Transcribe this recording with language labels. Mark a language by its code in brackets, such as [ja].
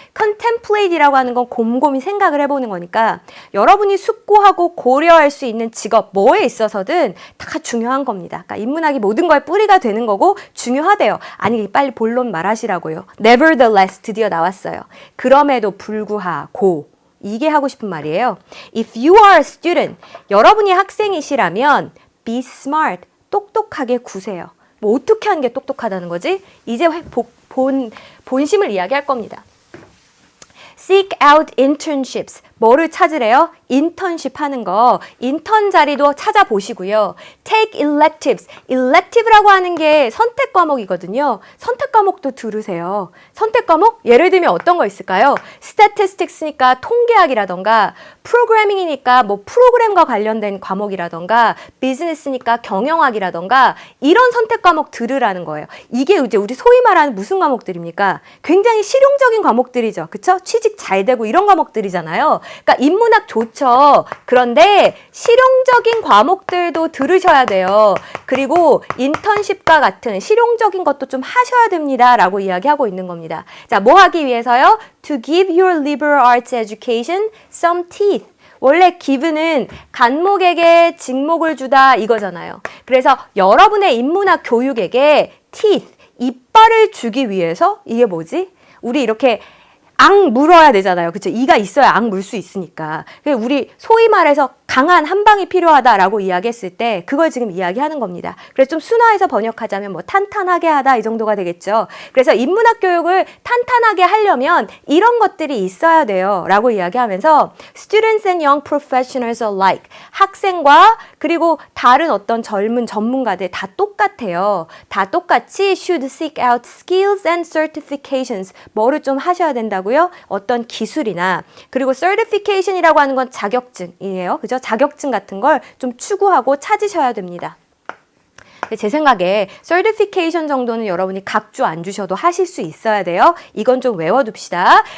[ko] contemplate이라고 하는 건 곰곰이 생각을 해보는 거니까 여러분이 숙고하고 고려할 수 있는 직업 뭐에 있어서든 다 중요한 겁니다. 그러니까 인문학이 모든 거에 뿌리가 되는 거고 중요하대요. 아니 빨리 본론 말하시라고요. Nevertheless 드디어 나왔어요. 그럼에도 불구하고 이게 하고 싶은 말이에요. [en] If you are a student, [ko] 여러분이 학생이시라면 [en] be smart, [ko] 똑똑하게 구세요. 뭐 어떻게 하는 게 똑똑하다는 거지? 이제 본심을 이야기할 겁니다. [en] Seek out internships. [ko] 뭐를 찾으래요? 인턴십 하는 거. 인턴 자리도 찾아보시고요. [en] Take electives. [ko] elective라고 하는 게 선택 과목이거든요. 선택 과목도 들으세요. 선택 과목? 예를 들면 어떤 거 있을까요? Statistics니까 통계학이라던가, Programming이니까 뭐 프로그램과 관련된 과목이라던가, Business니까 경영학이라던가, 이런 선택 과목 들으라는 거예요. 이게 이제 우리 소위 말하는 무슨 과목들입니까? 굉장히 실용적인 과목들이죠. 그쵸? 취직 잘 되고 이런 과목들이잖아요. 그러니까 인문학 좋죠. 그런데 실용적인 과목들도 들으셔야 돼요. 그리고 인턴십과 같은 실용적인 것도 좀 하셔야 됩니다. 라고 이야기하고 있는 겁니다. 자, 뭐 하기 위해서요? [en] To give your liberal arts education some teeth. [ko] 원래 give는 간목에게 직목을 주다 이거잖아요. 그래서 여러분의 인문학 교육에게 teeth, 이빨을 주기 위해서 이게 뭐지? 우리 이렇게 악 물어야 되잖아요. 그쵸? 이가 있어야 악 물 수 있으니까. 우리 소위 말해서 강한 한방이 필요하다라고 이야기했을 때 그걸 지금 이야기하는 겁니다. 그래서 좀 순화해서 번역하자면 뭐 탄탄하게 하다 이 정도가 되겠죠. 그래서 인문학 교육을 탄탄하게 하려면 이런 것들이 있어야 돼요. 라고 이야기하면서 [en] Students and young professionals alike. [ko] 학생과 그리고 다른 어떤 젊은 전문가들 다 똑같아요. 다 똑같이 [en] should seek out skills and certifications. [ko] 뭐를 좀 하셔야 된다고요? 어떤 기술이나 그리고 certification이라고 하는 건 자격증이에요. 그죠? 자격증 같은 걸 좀 추구하고 찾으셔야 됩니다. 제 생각에 certification 정도는 여러분이 각주 안 주셔도 하실 수 있어야 돼요. 이건 좀 외워둡시다.